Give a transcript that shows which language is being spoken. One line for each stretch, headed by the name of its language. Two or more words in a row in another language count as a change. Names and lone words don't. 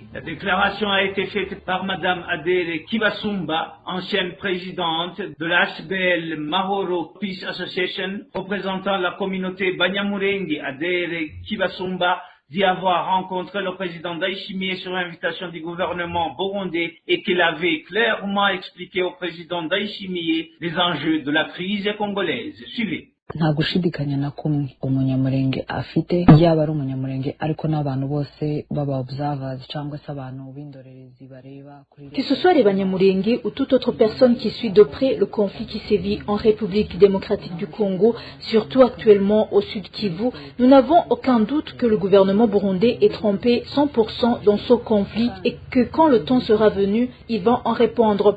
French: La déclaration a été faite par Madame Adere Kibasumba, ancienne présidente de la HBL Mahoro Peace Association, représentant la communauté Banyamulenge. Adere Kibasumba d'y avoir rencontré le président Ndayishimiye sur invitation du gouvernement burundais et qu'il avait clairement expliqué au président Ndayishimiye les enjeux de la crise congolaise. Suivez.
Kinyarwanda: nta gushidikanya na kumwe umunyamurenge afite yaba ari umunyamurenge ariko n'abantu bose baba observers cyangwa se abantu b'indorerezi bareba kuri
French: que ce soit les Banyamulenge ou toute autre personne qui suit de près le conflit qui sévit en République démocratique du Congo, surtout actuellement au sud Kivu, nous n'avons aucun doute que le gouvernement burundais est trompé 100% dans ce conflit et que quand le temps sera venu, ils vont en répondre.